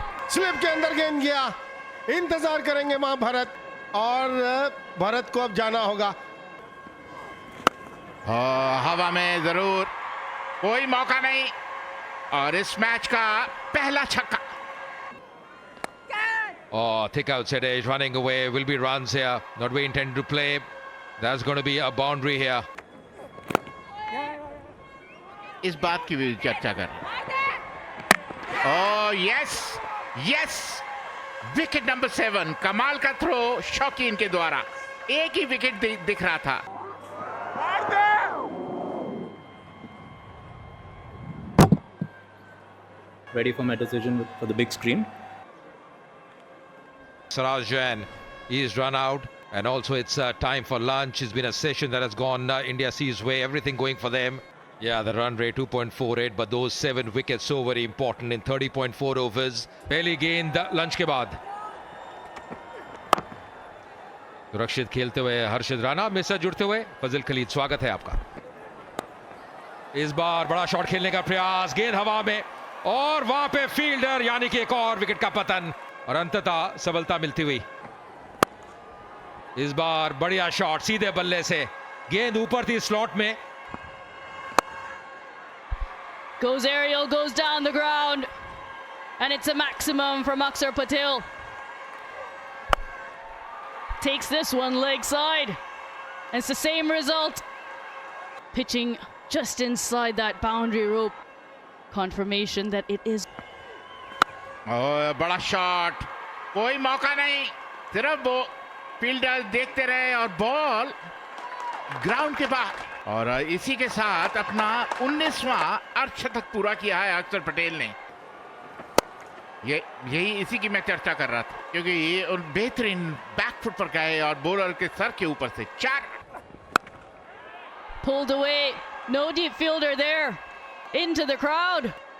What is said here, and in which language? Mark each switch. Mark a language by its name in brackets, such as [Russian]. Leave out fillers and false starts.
[Hindi] Slip के अंदर गेंद गया. इंतजार करेंगे वहां भरत, और भरत को अब जाना होगा. हवा में जरूर, कोई मौका नहीं, और इस मैच का पहला छक्का. [English] Oh, thick outside edge running away. Will be runs here. Not we intend to play. That's going to be a boundary here. [Hindi] इस बात की भी चर्चा कर. [English] Oh yes, yes. [Hindi] Wicket number 7. कमाल का थ्रो शौकीन के द्वारा. एक ही विकेट दिख रहा था. [English] Ready for my decision for the big screen. Saraj Jain, he's run out, and also it's time for lunch. It's been a session that has gone India C's way, everything going for them. Yeah, the run rate 2.48, but those 7 wickets so very important in 30.4 overs. [Hindi] पहली गेंद lunch के बाद. सुरक्षित खेलते हुए हर्षित राणा, मेरे जुड़ते हुए फजल खलीद, स्वागत है आपका. इस बार बड़ा शॉट खेलने का प्रयास, गेंद हवा में, और वहां पे फील्डर, यानी कि एक और विकेट का पतन, और अंततः सफलता मिलती हुई. इस बार बढ़िया शॉट सीधे बल्ले से, गेंद ऊपर थी स्लॉट में. [English] Goes aerial, goes down the ground, and it's a maximum from Akshar Patel. Takes this one leg side, and it's the same result. Pitching just inside that boundary rope. Confirmation that it is. [Hindi] बड़ा shot, कोई मौका नहीं, सिर्फ वो fielder देखते रहे, और ball ground के बाहर. और इसी के साथ अपना 19वां अर्धशतक पूरा किया है अक्षर पटेल ने. यही इसी की मैं चर्चा कर रहा था, क्योंकि ये बेहतरीन बैकफुट पर गए और बॉलर के सर के ऊपर से 4. [English] Pulled away, no deep fielder there, into the crowd.